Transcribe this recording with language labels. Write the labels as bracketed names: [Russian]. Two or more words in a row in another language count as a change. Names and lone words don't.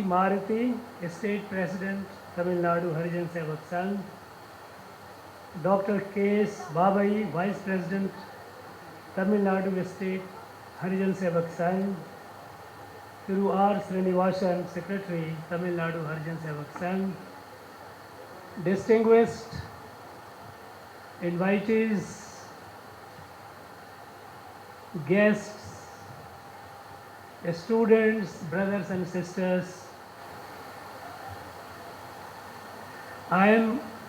[English] Maruti, State President, Tamil Nadu Harijan Sevak Sangh, Dr. K. S. Babai, Vice President, Tamil Nadu State Harijan Sevak Sangh, Thiru R. Srinivasan, Secretary, Tamil Nadu Harijan Sevak Sangh, distinguished invitees, guests, students, brothers and sisters, I am